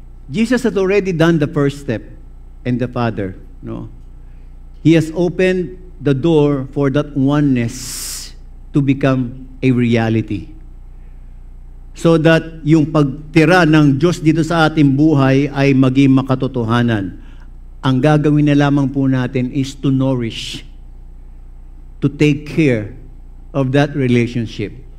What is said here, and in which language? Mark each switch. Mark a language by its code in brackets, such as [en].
[en] Jesus had already done the first step, and the Father, no? He has opened the door for that oneness to become a reality. [tl] So that yung pagtira ng Diyos dito sa ating buhay ay maging makatotohanan. Ang gagawin na lamang po natin [en] is to nourish, to take care of that relationship.